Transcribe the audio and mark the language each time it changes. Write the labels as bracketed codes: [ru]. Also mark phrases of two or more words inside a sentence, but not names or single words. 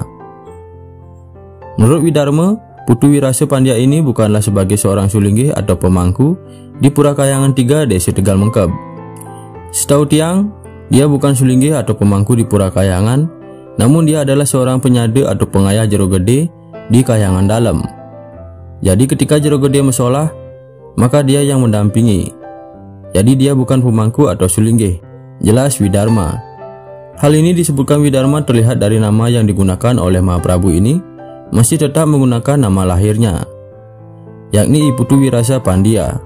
[id] Menurut Widarma, Putu Wirase Pandya ini bukanlah sebagai seorang sulinggih atau pemangku di Pura Kayangan 3 Desa Tegal Mengkeb. Setahu Tiang, dia bukan sulinggih atau pemangku di Pura Kayangan, namun dia adalah seorang penyade atau pengayah jero gede di Kayangan Dalam. Jadi ketika jero gede mesolah, maka dia yang mendampingi. Jadi dia bukan pemangku atau sulinggih, jelas Widarma. Hal ini disebutkan Widarma terlihat dari nama yang digunakan oleh Mahaprabu ini masih tetap menggunakan nama lahirnya, yakni I Putu Wirase Pandya.